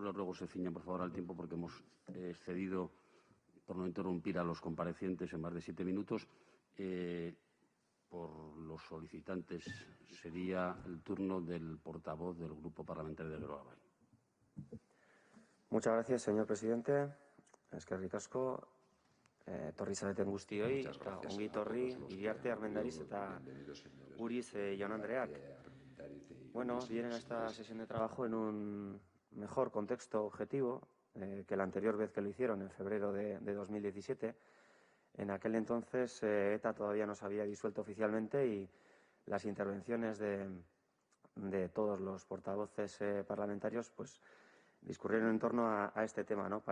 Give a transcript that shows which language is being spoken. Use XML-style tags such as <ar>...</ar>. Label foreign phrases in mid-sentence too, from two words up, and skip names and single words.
<es>Les ruego se ciñan, por favor, al tiempo porque hemos excedido, por no interrumpir a los comparecientes, en más de 7 minutos. Por los solicitantes sería el turno del portavoz del Grupo Parlamentario de Geroa Bai. Muchas gracias, señor presidente.</es> <eu>Eskerrik asko, etorri zareten guztioi, eta ongi etorri, Iriarte, Armendariz eta Uriz jaun andreak.</eu> <es>Bueno, vienen a esta sesión de trabajo en un mejor contexto objetivo que la anterior vez que lo hicieron, en febrero de 2017, En aquel entonces ETA todavía no se había disuelto oficialmente y las intervenciones de todos los portavoces parlamentarios pues discurrieron en torno a este tema, ¿no?</es>